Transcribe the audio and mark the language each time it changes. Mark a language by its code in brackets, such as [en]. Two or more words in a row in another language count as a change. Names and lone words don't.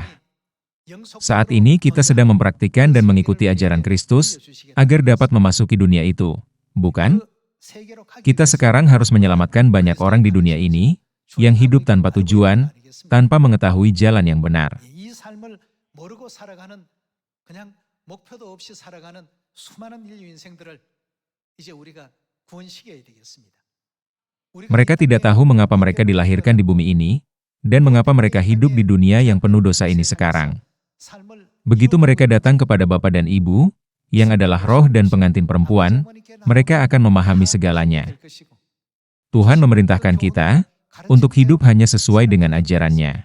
[id] Saat ini kita sedang mempraktikkan dan mengikuti ajaran Kristus, agar dapat memasuki dunia itu, bukan? Kita sekarang harus menyelamatkan banyak orang di dunia ini, yang hidup tanpa tujuan, tanpa mengetahui jalan yang benar. [ko] 수많은 인류 인생들을 이제 우리가 구원시켜야 되겠습니다. [id] Mereka tidak tahu mengapa mereka dilahirkan di bumi ini, dan mengapa mereka hidup di dunia yang penuh dosa ini sekarang. Begitu mereka datang kepada Bapa dan Ibu, yang adalah roh dan pengantin perempuan, mereka akan memahami segalanya. Tuhan memerintahkan kita untuk hidup hanya sesuai dengan ajarannya.